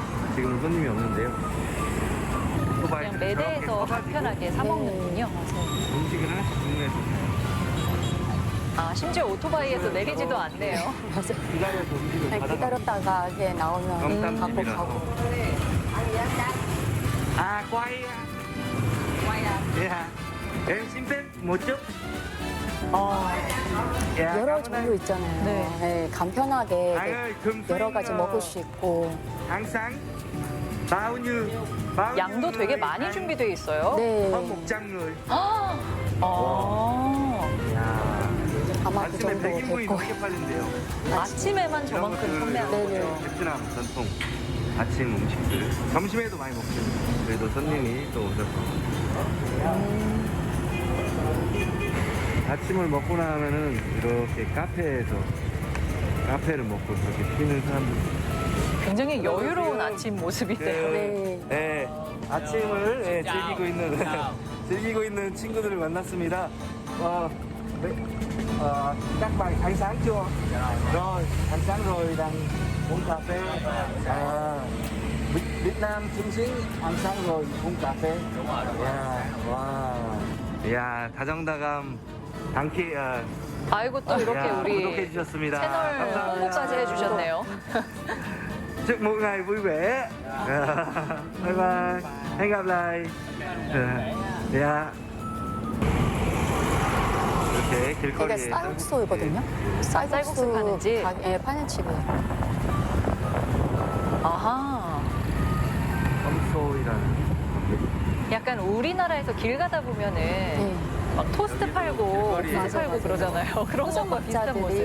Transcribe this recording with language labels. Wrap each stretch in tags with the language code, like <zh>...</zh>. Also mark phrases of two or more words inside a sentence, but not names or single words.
<ko>지금은 손님이 없는데요. 그냥 매대에서 편하게 사 먹는군요. 음식을 하나씩 주문해서 아, 심지어 오토바이에서 내리지도 않네요. 기다려서 음식을 네, 기다렸다가 이게 나오면 갖고 가고.</ko> <vi>À quay à? Em xin phép một chút.</vi> <ko>여러 종류 있잖아요. 네, 간편하게</ko> <vi>Anh ơi, thường</vi> <ko>여러</ko> <vi>xuyên</vi> <ko>가지 먹을 수 있고.</ko> <vi>ăn sáng bao nhiêu</vi> <ko>양도 되게 많이 준비되어 있어요. 네.</ko> <vi>hơn 100 người.</vi> <ko>아마 그 아침에 정도 100인분이 될 거예요. 넘게 팔린대요. 아침에만 저만큼 판매하는 거죠. 베트남 전통 아침 음식들. 점심에도 많이 먹죠. 그래도 손님이 또 오셔서. 아침을 먹고 나면은 이렇게 카페를 먹고 그렇게 쉬는 사람들. 굉장히 여유로운 아침 모습인데요. 네, 아침을 즐기고 있는 친구들을 만났습니다.</ko> <vi>Các bạn ăn sáng chưa? Rồi, ăn sáng rồi đang uống cà phê. Việt Nam trung sinh ăn sáng rồi uống cà phê.</vi> <ko>야, 다정다감 당키 아이고 또 이렇게 우리 구독해 주셨습니다. 채널 감사합니다. 홍보까지 해주셨네요.</ko> <vi>Chúc một ngày vui vẻ.</vi> <en>Bye bye.</en> <vi>Hẹn gặp lại. Dạ.</vi> <ko>이렇게 이게 길거리에 쌀국수거든요. 쌀국수 파는 집? 예, 파는 집이에요. 아하. 썸소이라는 약간 우리나라에서 길 가다 보면은 예. 막 토스트 팔고 길거리에 국수 팔고 그러잖아요. 그런 것과 비슷한 모습.</ko>